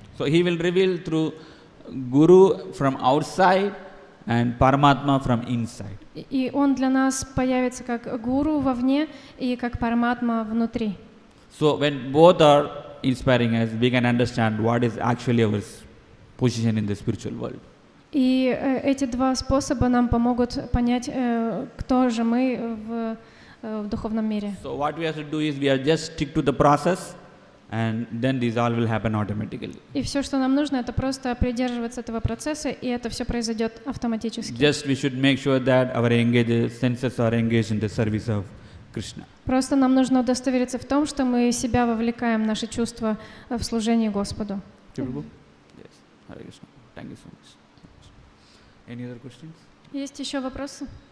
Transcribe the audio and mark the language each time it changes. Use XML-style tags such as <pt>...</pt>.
<en>So he will reveal through Guru from outside and Paramatma from inside.</en> <ru>И он для нас появится как гуру вовне и как Параматма внутри.</ru> <en>So when both are inspiring us, we can understand what is actually our position in the spiritual world.</en> <ru>И эти два способа нам помогут понять, кто же мы в духовном мире.</ru> <en>So what we have to do is we have just stick to the process, and then these all will happen automatically.</en> <ru>И все, что нам нужно, это просто придерживаться этого процесса, и это все произойдет автоматически.</ru> <en>Just we should make sure that our senses are engaged in the service of Krishna.</en> <ru>Просто нам нужно удостовериться в том, что мы себя вовлекаем, наши чувства в служение Господу.</ru> <en>Yes. Hare Krishna. Thank you so much. Any other questions?</en> <ru>Есть еще вопросы?</ru>